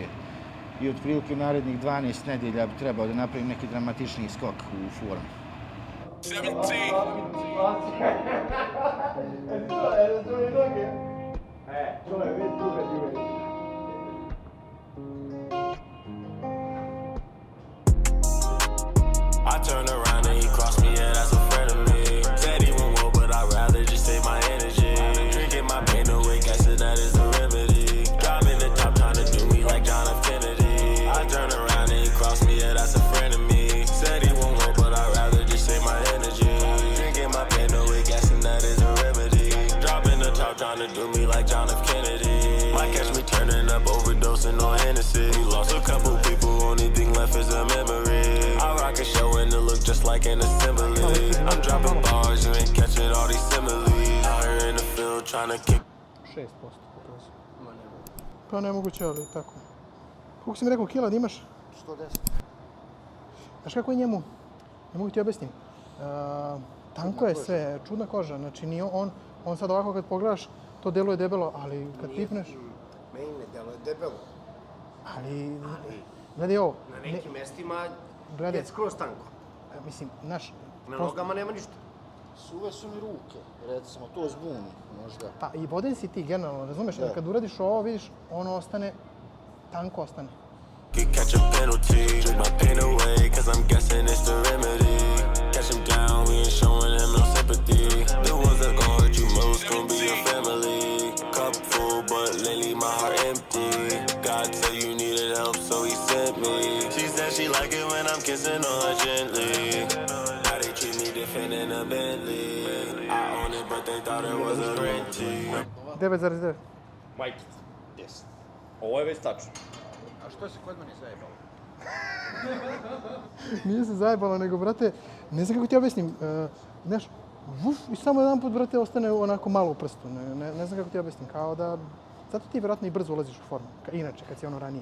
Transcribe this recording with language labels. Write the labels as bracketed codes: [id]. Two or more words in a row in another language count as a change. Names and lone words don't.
[bs] I otprilike u narednih 12 nedjelja bi trebao da napravim neki dramatičniji skok u formu. 17. [en] I turn around and he crossed me, yeah, that's a friend of me. Said he won't go, but I'd rather just save my energy. Drinking my pain away, guessing that is the remedy. Driving the top, trying to do me like John F. Kennedy. I turn around and he crossed me, yeah, that's a friend of me. Said he won't go, but I'd rather just save my energy. Drinking my pain away, guessing that is a remedy. Dropping the top, trying to do me like John F. Kennedy. Might catch me turning up, overdosing on Hennessy. Lost a couple people, only thing left is a memory. I rock a show and it look just like an assembly. I'm dropping bars, you ain't catching all these similes. Out here in the field trying to kick. [bs] 6% pokazuje. Pa nemoguće, ali tako. Koliko si mi rekao kila da imaš? 110. Znaš kako je njemu? Ne mogu ti objasniti. Tanko je sve, čudna koža. Znači nije on sad ovako kad pogledaš, to deluje debelo, ali kad pipneš... Meni ne deluje debelo. Ali, gledaj ovo. Na nekim mjestima Gledaj. je skroz tanko. Mislim, naš... Na nogama nema ništa. Suve su mi ruke, recimo, to zbuni možda. Pa i voden si ti generalno, razumeš? Da. Kad uradiš ovo, vidiš, ono ostane, tanko ostane. [en] Catch a penalty, drink my pain away, cause I'm guessing it's the remedy. Catch him down, we ain't showing him no sympathy. The ones that gon' hurt you most gon' be your family. Cup full, but lately my heart empty. God said you needed help, so he sent me. She said she like it when I'm kissing on her gently. Now they treat me different in a Bentley. I own it, but they thought it was a renty. 9,9. [bs] Majkic. Yes. Ovo je već tačno. A što se kod mene zajebalo? Nije se zajebalo, nego, brate, ne znam kako ti objasnim. Znaš, i samo jedan put, brate, ostane onako malo u prstu. Ne znam kako ti objasnim, kao da... Zato ti vjerojatno i brzo ulaziš u formu, inače kad si ono ranije.